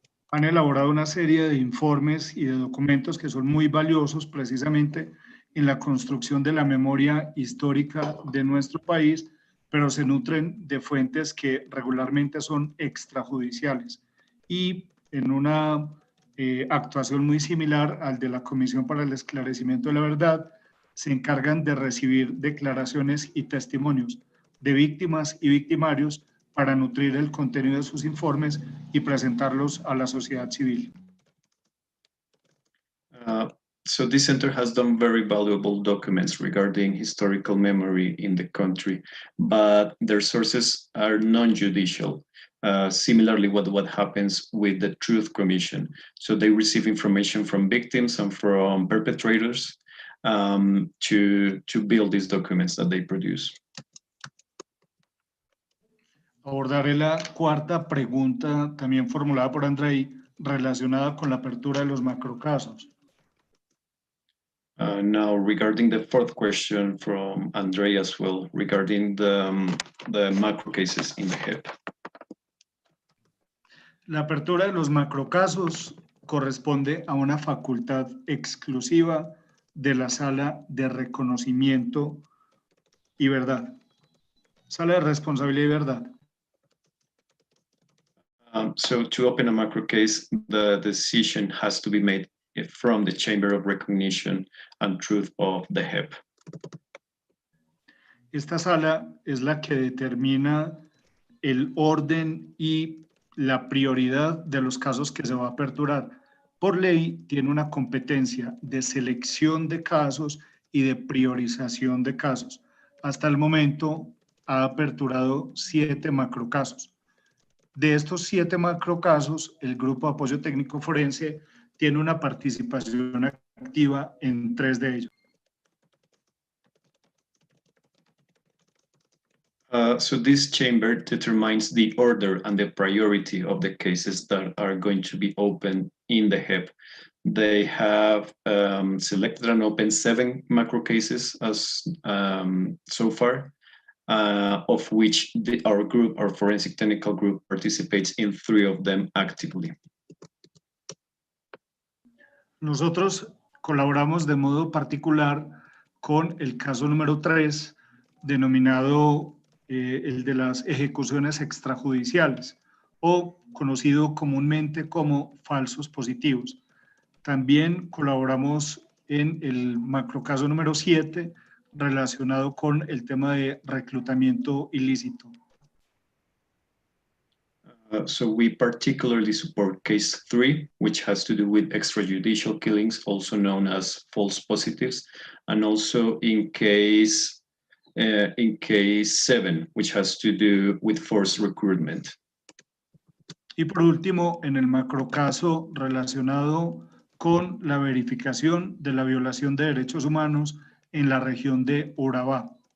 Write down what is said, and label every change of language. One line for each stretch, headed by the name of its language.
Spanish: Han elaborado una serie de informes y de documentos que son muy valiosos precisamente en la construcción de la memoria histórica de nuestro país, pero se nutren de fuentes que regularmente son extrajudiciales y en una actuación muy similar al de la Comisión para el Esclarecimiento de la Verdad, se encargan de recibir declaraciones y testimonios de víctimas y victimarios para nutrir el contenido de sus informes y presentarlos a la sociedad civil.
English: So this center has done very valuable documents regarding historical memory in the country, but their sources are non-judicial. Similarly, what happens with the Truth Commission. So they receive information from victims and from perpetrators to build these documents that they produce.
Spanish: Abordaré la cuarta pregunta también formulada por Andrei relacionada con la apertura de los macrocasos.
English: Now, regarding the fourth question from Andrei as well, regarding the macro cases in the JEP.
Spanish: La apertura de los macrocasos corresponde a una facultad exclusiva de la Sala de Reconocimiento y Verdad. Sala de Responsabilidad y Verdad.
English: So to open a macro case, the decision has to be made from the Chamber of Recognition and Truth of the JEP.
Spanish: Esta sala es la que determina el orden y la prioridad de los casos que se va a aperturar. Por ley, tiene una competencia de selección de casos y de priorización de casos. Hasta el momento ha aperturado 7 macrocasos. De estos 7 macrocasos, el Grupo de Apoyo Técnico Forense tiene una participación activa en 3 de ellos.
English: So this chamber determines the order and the priority of the cases that are going to be opened in the JEP. They have selected and opened 7 macro cases as so far, of which our forensic technical group participates in 3 of them actively.
Spanish: Nosotros colaboramos de modo particular con el caso número 3, denominado el de las ejecuciones extrajudiciales, o conocido comúnmente como falsos positivos. También colaboramos en el macrocaso número 7, relacionado con el tema de reclutamiento ilícito.
English: So we particularly support case 3, which has to do with extrajudicial killings, also known as false positives, and also in case 7, which has to do with forced recruitment.
Spanish: Y por último, en el macrocaso relacionado con la verificación de la violación de derechos humanos en la región de Urabá.